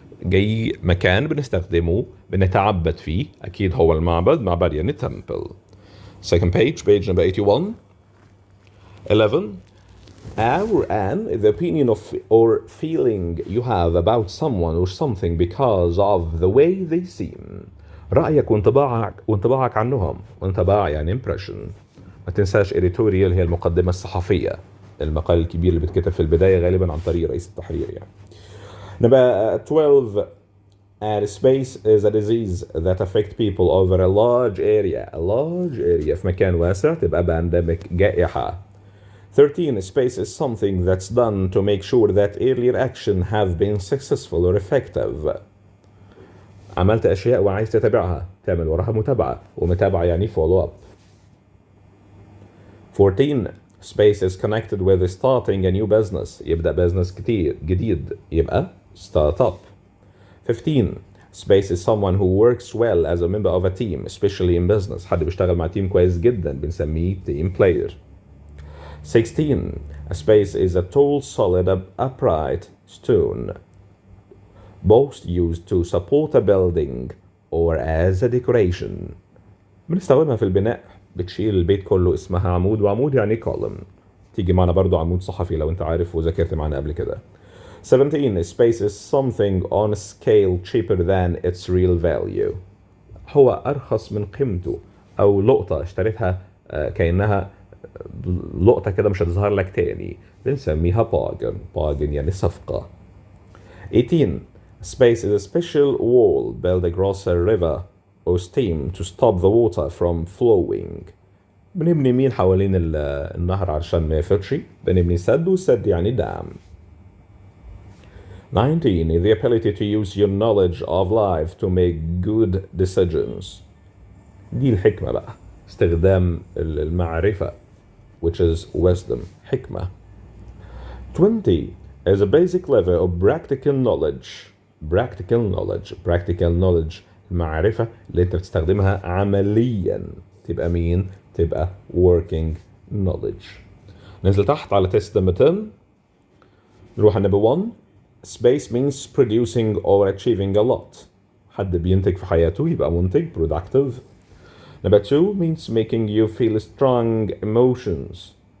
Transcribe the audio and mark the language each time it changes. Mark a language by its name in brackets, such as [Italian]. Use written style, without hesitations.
[Arabic] جاي مكان بنستخدمه بنتعبد فيه. أكيد هو المعبد. معبد يعني temple. [English] Second page number 81. 11. Our an is the opinion of or feeling you have about someone or something because of the way they seem. [Arabic] رأيك وانطباعك عنهم. وانطباع يعني impression. ما تنساش editorial هي المقدمة الصحفية. المقال الكبير اللي بتكتب في البداية غالبا عن طريق رئيس التحرير يعني. [English] Number 12. And space is a disease that affects people over a large area. A large area [Arabic] في مكان واسع تبقى pandemic جائحة. [English] 13. Space is something that's done to make sure that earlier action have been successful or effective. [Arabic] عملت أشياء وعايز تتابعها. تعمل وراها متابعة. ومتابعة يعني follow up. [English] 14. Space is connected with starting a new business. [Arabic] يبدأ business جديد. يبقى [English] start up. 15. Space is someone who works well as a member of a team, especially in business. [Arabic] حد بيشتغل مع تيم كويس جدا بنسميه team player. [English] 16. A space is a tall, solid, upright stone, both used to support a building or as a decoration. [Arabic] بنستخدمها في البناء. بتشيل البيت كله. اسمها عمود. وعمود يعني column. تيجي معنا برضو عمود صحفي لو انت عارف وذاكرت معنا قبل كده. [English] 17. Space is something on a scale cheaper than its real value. [Arabic] هو أرخص من قيمته. أو لقطة اشتريتها كأنها لقطة كده مش هتظهر لك تاني. بنسميها bargain. bargain يعني صفقة. [English] 18. Space is a special wall built across a river or stream to stop the water from flowing. [Arabic] بنبني مين حوالين النهر علشان ما يفرش. بنبني سد. والسد يعني dam. [English] 19. The ability to use your knowledge of life to make good decisions. [Arabic] دي الحكمة بقى. استخدام المعرفة [English] which is wisdom. [Arabic] حكمة. 20. [English] Is a basic level of practical knowledge. practical knowledge [Arabic] المعرفة اللي انت بتستخدمها عمليا. تبقى مين؟ تبقى working knowledge. ننزل تحت على [English] test number 10. [Arabic] نروح على [English] number 1. Space means producing or achieving a lot. [Arabic] حد بينتج في حياته يبقى منتج productive. [English] Number 2 means making you feel strong emotions.